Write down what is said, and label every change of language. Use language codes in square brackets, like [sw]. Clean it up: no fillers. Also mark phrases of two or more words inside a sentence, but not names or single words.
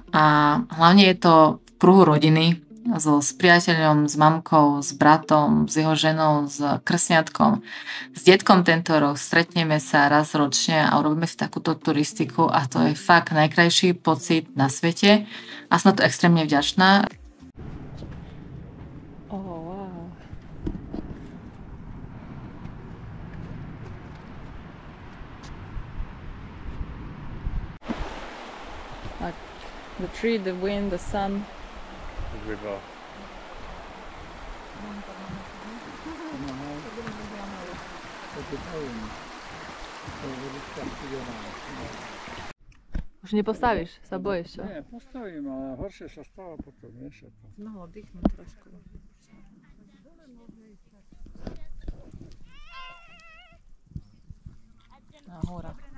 [sk] A hlavne je to v kruhu rodiny, s priateľom, s mamkou, s bratom, s jeho ženou, s krsňatkom, s detkom tento rok. Stretneme sa raz ročne a urobíme si takúto turistiku a to je fakt najkrajší pocit na svete a som na to extrémne vďačná. [en] Oh, wow. Like the tree, the wind, the sun. River. [sk] Už nepostavíš? Sa bojíš, čo? Nie, postavím, ale horšie sa stáva potom, vieš. No, oddychnú trošku. Na hora.